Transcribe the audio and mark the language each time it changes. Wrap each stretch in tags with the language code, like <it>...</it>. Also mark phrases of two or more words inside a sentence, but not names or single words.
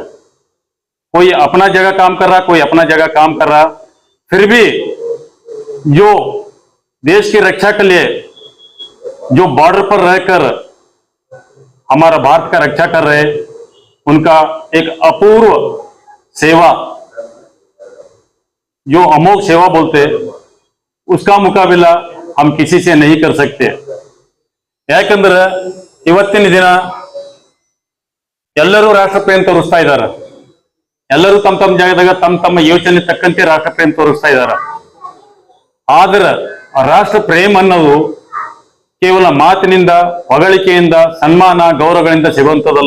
<hi>कोई अपना जगह काम कर रहा, कोई अपना जगह काम कर रहा, फिर भी जो देश की रक्षा के लिए जो बॉर्डर पर रहकर हमारा भारत का रक्षा कर रहे, उनका एक अपूर्व सेवा, जो अमोघ सेवा बोलते, उसका मुकाबला हम किसी से नहीं कर सकते।</hi> <kn>ಯಾಕಂದ್ರೆ ಇವತ್ತಿನ ದಿನ ಎಲ್ಲರೂ ರಾಷ್ಟ್ರಪ್ರೇಮ ತೋರಿಸ್ತಾ ಇದ್ದಾರೆ. ಎಲ್ಲರೂ ತಮ್ಮ ತಮ್ಮ ಜಾಗದಾಗ ತಮ್ಮ ಯೋಚನೆ ತಕ್ಕಂತೆ ರಾಷ್ಟ್ರಪ್ರೇಮ ತೋರಿಸ್ತಾ ಇದ್ದಾರೆ. ಆದ್ರೆ ರಾಷ್ಟ್ರ ಪ್ರೇಮ ಅನ್ನೋದು ಕೇವಲ ಮಾತಿನಿಂದ, ಹೊಗಳಿಕೆಯಿಂದ, ಸನ್ಮಾನ, ಗೌರವಗಳಿಂದ ಸಿಗುವಂಥದ್ದಲ್ಲ.</kn>